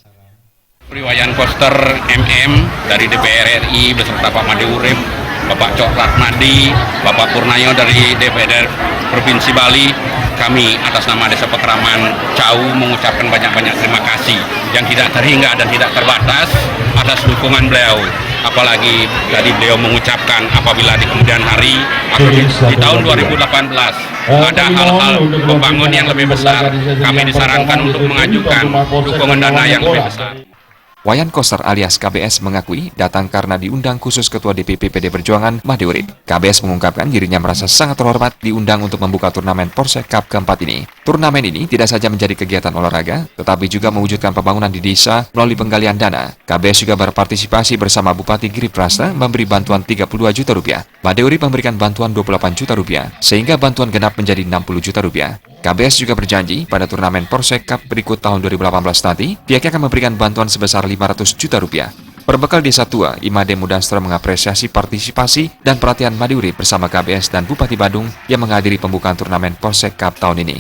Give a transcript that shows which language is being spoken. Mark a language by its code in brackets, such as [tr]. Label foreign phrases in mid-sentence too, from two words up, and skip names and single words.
[id] Wayan Koster MM dari DPR RI beserta Pak Made Urip, Bapak Cok Ratmadi, Bapak Purnayo dari DPR Provinsi Bali, kami atas nama Desa Pekraman Cau mengucapkan banyak-banyak terima kasih yang tidak terhingga dan tidak terbatas atas dukungan beliau. Apalagi tadi beliau mengucapkan apabila di kemudian hari atau di tahun 2018 ada hal-hal pembangunan yang lebih besar, kami disarankan untuk mengajukan dukungan dana yang lebih besar. Wayan Koster alias KBS mengakui datang karena diundang khusus Ketua DPP PD Perjuangan Made Urip. KBS mengungkapkan dirinya merasa sangat terhormat diundang untuk membuka turnamen Proskek Cup keempat ini. Turnamen ini tidak saja menjadi kegiatan olahraga, tetapi juga mewujudkan pembangunan di desa melalui penggalian dana. KBS juga berpartisipasi bersama Bupati Giriprasta memberi bantuan 32 juta rupiah. Made Urip memberikan bantuan 28 juta rupiah, sehingga bantuan genap menjadi 60 juta rupiah. KBS juga berjanji pada turnamen Proskek Cup berikut tahun 2018 nanti, pihaknya akan memberikan bantuan sebesar 500 juta rupiah. Berbekal Desa Tua, Imade Mudastra mengapresiasi partisipasi dan perhatian Made Urip bersama KBS dan Bupati Badung yang menghadiri pembukaan turnamen Proskek Cup tahun ini.